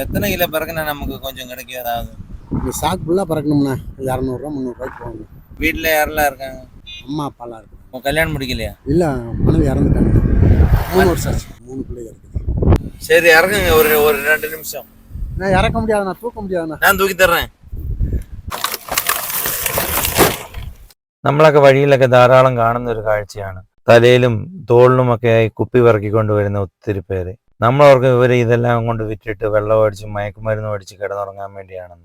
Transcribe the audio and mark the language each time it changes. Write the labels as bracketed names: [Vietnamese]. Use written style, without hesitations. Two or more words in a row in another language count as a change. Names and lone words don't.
[Tamil] எத்தனை கிலோ பிறகுனா நமக்கு கொஞ்சம் கிடைக்கும் ஏதாவது? இந்த சாக்கு ஃபுல்லாக பறக்கணும்ண்ணே. 200 300 போகணும். வீட்டில் யாரெல்லாம் இருக்காங்க? அம்மா அப்பாலாம் இருக்கு. உன் கல்யாணம் முடிக்கலையா? இல்லை, மனைவி இறந்துட்டாங்க. 3 வருஷம் ஆச்சு. 3 பிள்ளைங்க இருக்குது. சரி இறங்குங்க ஒரு ஒரு 2 நிமிஷம். நான் இறக்க முடியாதுண்ணா, தூக்க முடியாதுண்ணா. [Malayalam] ഞാൻ തൂക്കി തരണേ. നമ്മളൊക്കെ വഴിയിലൊക്കെ ധാരാളം കാണുന്ന ഒരു കാഴ്ചയാണ്. തലയിലും തോളിലുമൊക്കെയായി കുപ്പി പെറുക്കിക്കൊണ്ടുവരുന്ന ഒത്തിരി പേര്. നമ്മളവർക്ക് ഇവർ ഇതെല്ലാം കൊണ്ട് വിറ്റിട്ട് വെള്ളം അടിച്ച് മയക്കുമരുന്ന് അടിച്ച് കിടന്നുറങ്ങാൻ വേണ്ടിയാണെന്ന്.